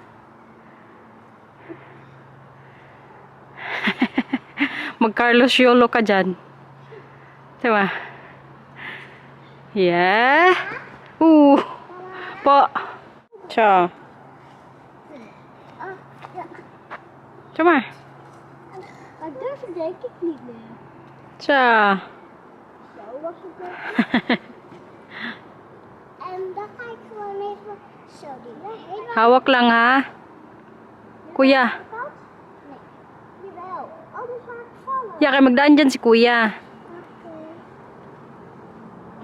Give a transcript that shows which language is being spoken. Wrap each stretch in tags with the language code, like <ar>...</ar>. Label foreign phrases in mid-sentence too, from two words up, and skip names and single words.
<tl>Mag-Carlos Yolo ka dyan. Tama? Yeah! Po! Tja! Tama!</tl> <nl>Maar durf ik denk ik niet meer. Tja! Zo was het ook. En dan ga ik gewoon even zo die weg. Helemaal</nl> <tl>Hawak lang ha. Kuya.</tl> <nl>kant? Nee. Jawel. Anders ga ik vallen.</nl> <tl>Ya, kaya magdaan dyan si kuya.</tl> <nl>Oké.</nl>